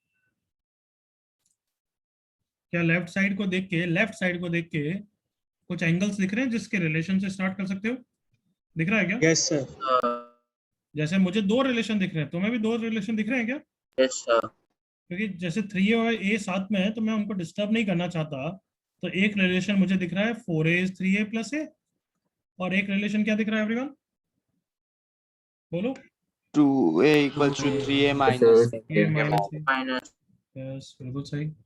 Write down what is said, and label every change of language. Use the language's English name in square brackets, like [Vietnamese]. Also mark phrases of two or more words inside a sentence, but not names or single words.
[Hindi] क्या [English] left side [Hindi] को देख के कुछ एंगल्स दिख रहे हैं जिसके रिलेशन से स्टार्ट कर सकते हो? दिख रहा है क्या? [English] Yes, sir. [Hindi] जैसे मुझे दो रिलेशन दिख रहे हैं, तुम्हें भी दो रिलेशन दिख रहे हैं क्या? [English] Yes, sir. [Hindi] क्योंकि जैसे 3A और A साथ में है तो मैं उनको डिस्टर्ब नहीं करना चाहता, तो एक रिलेशन मुझे दिख रहा है [English] 4A is 3A plus A, [Hindi] और एक रिलेशन क्या दिख रहा है एवरीवन? बोलो। [English] 2A equals to 3A minus. A minus A. [Hindi] यस, बिल्कुल सही।